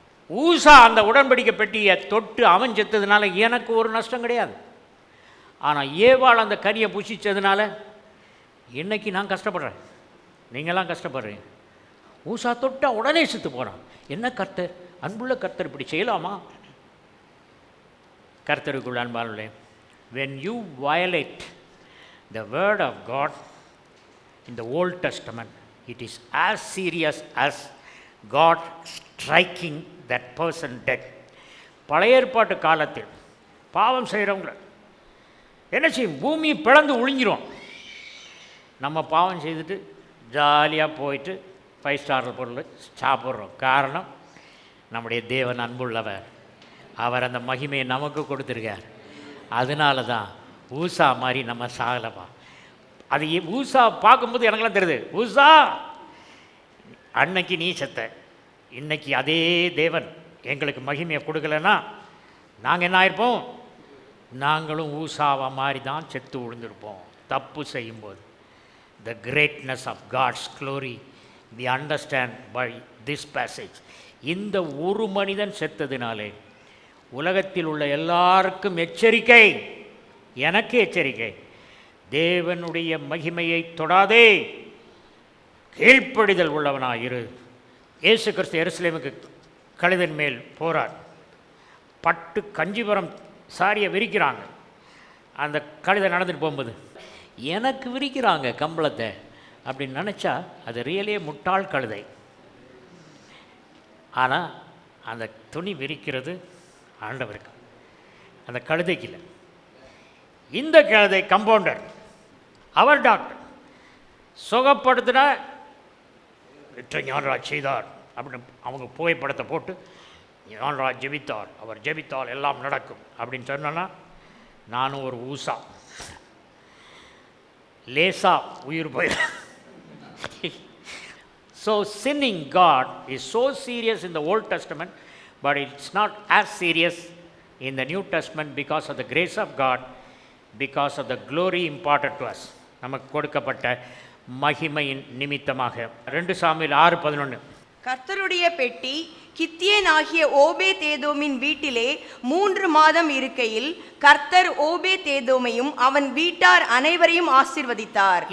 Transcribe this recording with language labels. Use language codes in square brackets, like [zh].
[ta] ஊசா அந்த உடன்படிக்கை பெட்டியை தொட்டு அவன் செத்ததுனால எனக்கு ஒரு நஷ்டம் கிடையாது. ஆனால் ஏவாள் அந்த கனியை புசித்ததுனால இன்னைக்கு நான் கஷ்டப்படுறேன், நீங்களாம் கஷ்டப்படுறீங்க. ஊசா தொட்டா உடனே செத்து போகிறான். என்ன கர்த்தர், அன்புள்ள கர்த்தர் இப்படி செய்யலாமா? கர்த்தருக்குள் அன்பாளே, [en] when you violate the word of God in the Old Testament, it is as serious as God striking that person dead. [ta] பழைய ஏற்பாட்டு காலத்தில் பாவம் செய்கிறவங்கள என்ன செய்யும்? பூமியை பிளந்து ஒழிஞ்சிரும். நம்ம பாவம் செய்துட்டு ஜாலியாக போயிட்டு 5 ஸ்டார் பொருள் சாப்பிட்றோம். காரணம், நம்முடைய தேவன் அன்புள்ளவர், அவர் அந்த மகிமையை நமக்கு கொடுத்துருக்கார். அதனால தான் ஊசா மாதிரி நம்ம சாகலப்பா. அது ஊசா பார்க்கும்போது எனக்குலாம் தெரியுது, ஊசா அன்னைக்கு நீ செத்த, இன்னைக்கு அதே தேவன் எங்களுக்கு மகிமையை கொடுக்கலன்னா நாங்கள் என்ன ஆயிருப்போம்? நாங்களும் ஊசாவா மாதிரி தான் செத்து விழுந்திருப்போம் தப்பு செய்யும்போது. [en] The greatness of God's glory we understand by this passage. [ta] இந்த ஒரு மனிதன் செத்ததினாலே உலகத்தில் உள்ள எல்லாருக்கும் எச்சரிக்கை, எனக்கு எச்சரிக்கை. தேவனுடைய மகிமையை தொடாதே, கீழ்ப்படிதல் உள்ளவனாயிரு. இயேசு கிறிஸ்து எருசலேமுக்கு கழுதின் மேல் போறார். பட்டு கஞ்சிபுரம் சாரியை விரிக்கிறாங்க. அந்த கழுதை நடந்துட்டு போகும்போது எனக்கு விரிக்கிறாங்க கம்பளத்தை அப்படின்னு நினச்சா அது ரியலே முட்டாள் கழுதை. ஆனால் அந்த துணி விரிக்கிறது ஆண்டவருக்கு, அந்த கழுதைக்கு இல்லை. இந்த கழுதை கம்பவுண்டர், அவர் டாக்டர். சுகப்படுத்தினா ஞானராஜ் செய்தார் அப்படின்னு அவங்க புகைப்படத்தை போட்டு ஞானராஜ் ஜெபித்தார், அவர் ஜெபித்தால் எல்லாம் நடக்கும் அப்படின்னு சொன்னா நானும் ஒரு ஊசா லேசா உயிர் போய். [en] So sinning God is so serious in the Old Testament, but it's not as serious in the New Testament because of the grace of God, because of the glory imparted to us. [ta] நமக்கு கொடுக்கப்பட்ட மகிமையின் நிமித்தமாக. 2 Samuel 6:11. கர்த்தருடைய பெட்டி கித்தியனாகிய ஓபேதேதோமின் வீட்டிலே 3 மாதம் இருக்கையில் கர்த்தர் ஓபேதேதோமையும் அவன் வீட்டார் அனைவரையும் ஆசீர்வதித்தார்.